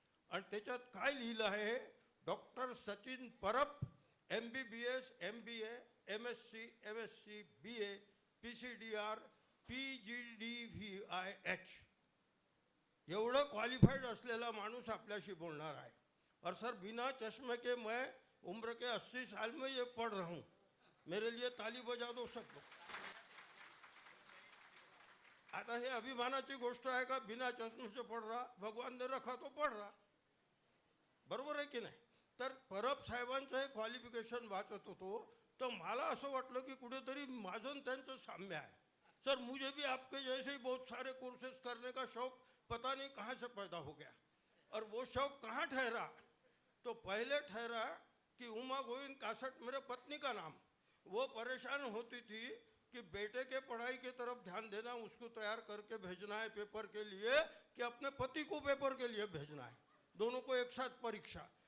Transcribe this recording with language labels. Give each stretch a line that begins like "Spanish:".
Marathi: आणि त्याच्यात काय लिहिलं आहे, doctor Sachin Parab, MBBS, MBA, MSc, MSc, BA, PCDR, PGDVIH एवढं क्वालिफाइड असलेला माणूस आपल्याशी बोलणार आहे।
Hindi: और सर, बिना चश्मे के मैं उम्र के 80 साल में ये पढ़ रहा हूँ, मेरे लिए ताली बजा दो सब लोग।
Marathi: आता हे अभिमानाची गोष्ट आहे का,
Hindi: बिना चष्मे से पढ़ रहा,
Marathi: भगवान ने रखा तो पढ़ रहा, बरोबर आहे की नाही। तर परब साहेबांचं हे क्वालिफिकेशन वाचत होतो, तर मला असं वाटलं की कुठेतरी माझं त्यांचं साम्य आहे।
Hindi: सर, मुझे भी आपके जैसे ही बहुत सारे कोर्सेज करने का शौक पता नहीं कहाँ से पैदा हो गया, और वो शौक कहाँ ठहरा, तो पहले ठहरा कि उमा गोविंद कासट मेरे पत्नी का नाम, वो परेशान होती थी कि बेटे के पढ़ाई की तरफ ध्यान देना, उसको तैयार करके भेजना है पेपर के लिए, कि अपने पति को पेपर के लिए भेजना है, दोनों को एक साथ परीक्षा।